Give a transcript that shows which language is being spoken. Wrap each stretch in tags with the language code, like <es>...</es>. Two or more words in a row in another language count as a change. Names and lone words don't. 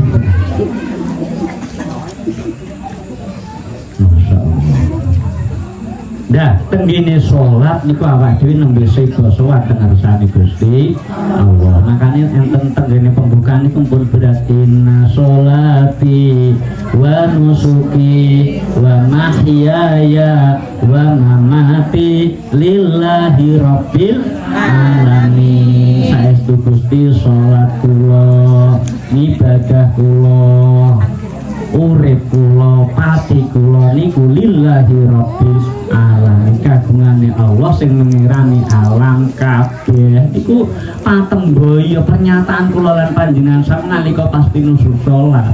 <jv>Dah, tenggine sholat niku awak dhewe nembe sega sowan teng ngarsane Gusti Allah. Makane enten tenggine pembukaan niku pun berarti</jv> <ar>صلاتي ونسكي ومحياي ومماتي لله رب العالمين.</ar> <jv>Saestu Gusti sholat kula, ibadah kula, urip kula, pati kula niku</jv> <ar>لله رب العالمين,</ar> <jv>kagungane Allah sing mengerani alam kabeh. Iku patemboyo pernyataan kula lan panjenengan sak nalika pas pinusul salat.</jv>